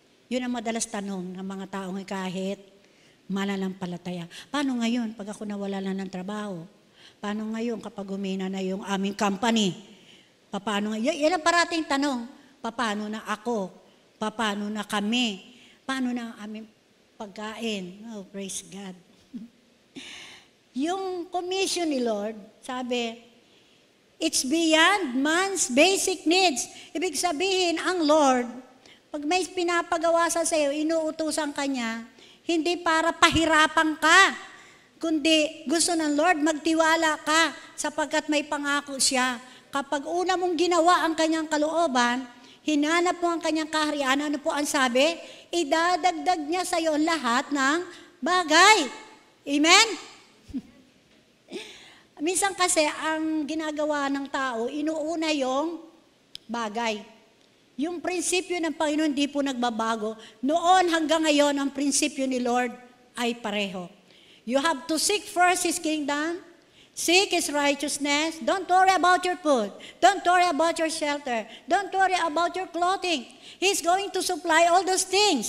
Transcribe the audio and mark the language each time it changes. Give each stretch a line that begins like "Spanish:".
Filipino: Yun ang madalas tanong ng mga taong kahit mananampalataya. Paano ngayon pag ako nawala na ng trabaho? Paano ngayon kapag humina na yung aming company? Paano ngayon? Yan ang parating tanong. Paano na ako? Paano na kami? Paano na ang aming pagkain?
English: Oh, praise God. Yung commission ni Lord, sabi, it's beyond man's basic needs.
Filipino: Ibig sabihin, ang Lord, pag may pinapagawa sa iyo, inuutusan ka niya, hindi para pahirapan ka, kundi gusto ng Lord, magtiwala ka sapagkat may pangako siya. Kapag una mong ginawa ang kanyang kalooban, hinanap mo ang kanyang kaharian, ano po ang sabi? Idadagdag niya sa iyo lahat ng bagay. Amen? Minsan kasi, ang ginagawa ng tao, inuuna yung bagay. Yung prinsipyo ng Panginoon hindi po nagbabago. Noon hanggang ngayon, ang prinsipyo ni Lord ay pareho.
English: You have to seek first His kingdom, seek His righteousness. Don't worry about your food. Don't worry about your shelter. Don't worry about your clothing. He's going to supply all those things.